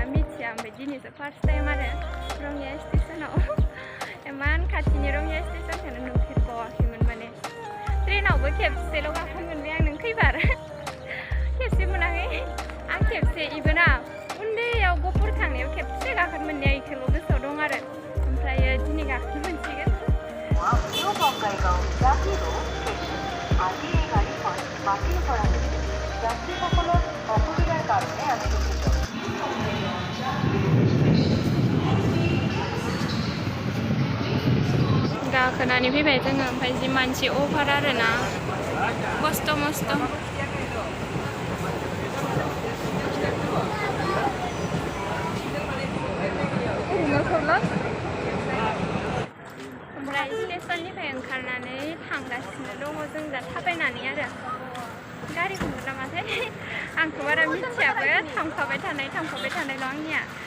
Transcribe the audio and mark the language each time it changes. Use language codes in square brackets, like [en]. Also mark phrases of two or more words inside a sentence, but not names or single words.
[brx] मिथिया ओमफ्राय दिनैसो [en] first time [brx] आरो रङिया स्टेशनाव इमान खाथिनि रङिया स्टेशनखौनो नुफेरबावाखैमोन माने ट्रेनावबो खेबसेल' गाखोनो मोनबाय आं नों खैबार खेबसे मोनाखै आं खेबसे इबोना उन्दैयाव गफुर थांनायाव खेबसे गाखोनो मोननाया इखौल' गोसोआव दं आरो ओमफ्रायो दिनै गाखोनो मोनसिगोन [as] আজি এই গাড়ীখন বাতিল কৰা হৈছে যাত্ৰীসকলৰ অসুবিধাৰ কাৰণে আমি দুঃখিত [brx] गाखोनानै फैबाय जोङो ओमफ्राय जि मानसि अभार आरोना मस्त ओमफ्राय स्टेशननिफ्राय ओंखारनानै थांगासिनो दङ जों दा थाबायनानै आरो गारिखौ नुदों नामाथाय आंथ' बारा मिथियाबो थांफाबाय थानायल' आंनिया